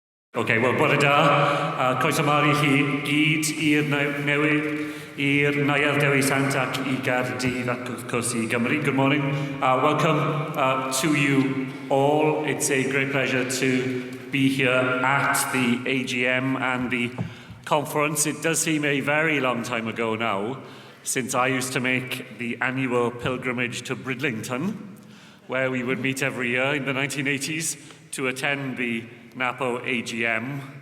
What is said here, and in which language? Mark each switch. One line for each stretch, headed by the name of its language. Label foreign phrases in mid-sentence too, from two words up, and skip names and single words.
Welsh: OK, wel, bore da. Croeso mawr I chi gyd i'r newydd, i'r Neuadd Dewi Sant ac I Gaerdydd ac wrth gwrs I Gymru.
English: Good morning. Welcome to you all. It's a great pleasure to be here at the AGM and the conference. It does seem a very long time ago now since I used to make the annual pilgrimage to Bridlington, where we would meet every year in the 1980s to attend the Napo AGM.